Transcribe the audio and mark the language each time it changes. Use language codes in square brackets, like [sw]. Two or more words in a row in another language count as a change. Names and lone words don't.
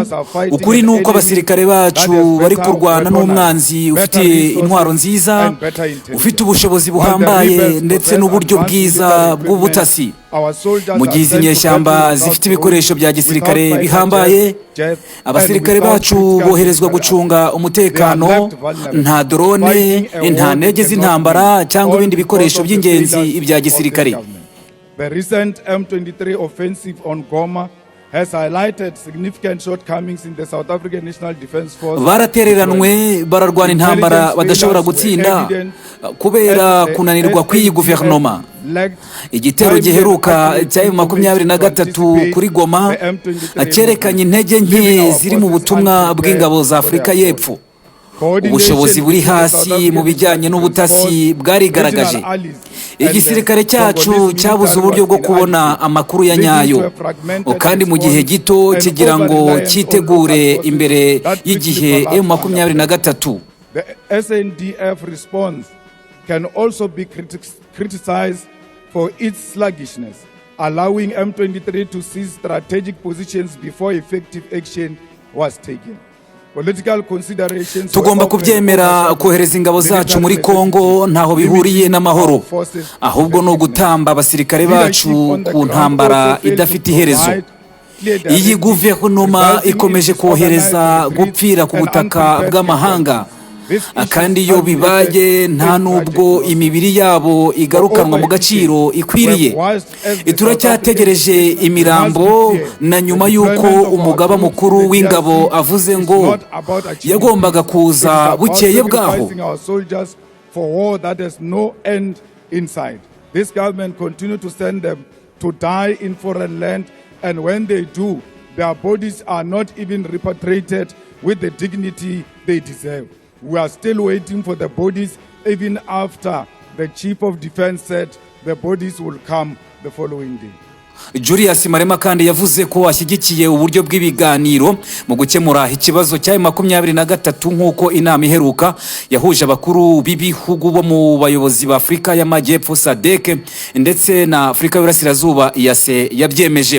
[rw] Ukuri nuko abasirikare bacu bari kurwana n'umwanzi ufite intwaro nziza, ufite ubushobozi buhambaye ndetse n'uburyo bwiza bw'ubutasi. Mu gihe izi nyeshyamba zifite ibikoresho bya gisirikare bihambaye, abasirikare bacu boherezwa gucunga umutekano, nta drone, nta ndege z'intambara cyangwa ibindi bikoresho by'ingenzi ibya gisirikare. [en] The recent M23 offensive on Goma has highlighted significant shortcomings in the South African National Defence Force. [rw] Baratereranwe, bararwana intambara badashobora gutsinda kubera kunanirwa kw'iyi guverinoma. Igitero giheruka cya M23 kuri Goma cyerekanye intege nke ziri mu butumwa bw'ingabo za Afurika y'Epfo. Ubushobozi buri hasi mu bijyanye n'ubutasi bwarigaragaje. Igisirikare cyacu cyabuze uburyo bwo kubona amakuru ya nyayo, kandi mu gihe gito kigira ngo cyitegure imbere y'igihe M23. [en] The SNDF response can also be criticized for its sluggishness, allowing M23 to seize strategic positions before effective action was taken. [rw] Tugomba kubyemera. Kohereza ingabo zacu muri Kongo ntaho bihuriye n'amahoro, ahubwo no gutamba abasirikare bacu ku ntambara idafite iherezo. Iyi guverinoma ikomeje kohereza gupfira ku butaka bw'amahanga, kandi iyo bibaye nta nubwo imibiri yabo igarukanwa mu gaciro ikwiriye. Turacyategereje imirambo, na nyuma y'uko umugaba mukuru w'ingabo avuze ngo yagombaga kuza bukeye bwaho. [en] This government continue to send them to die in foreign land, and when they do, their bodies are not even repatriated with the dignity they deserve. We are still waiting for the bodies, even after the Chief of Defense said the bodies will come the following day. [rw] Julius Marema kandi yavuze ko ashyigikiye uburyo bw'ibiganiro mu gukemura ikibazo cya M23 nk'uko inama iheruka yahuje abakuru b'ibihugu bo mu bayobozi ba Afurika y'Amajyepfo SADC ndetse na Afurika y'Iburasirazuba yase yabyemeje.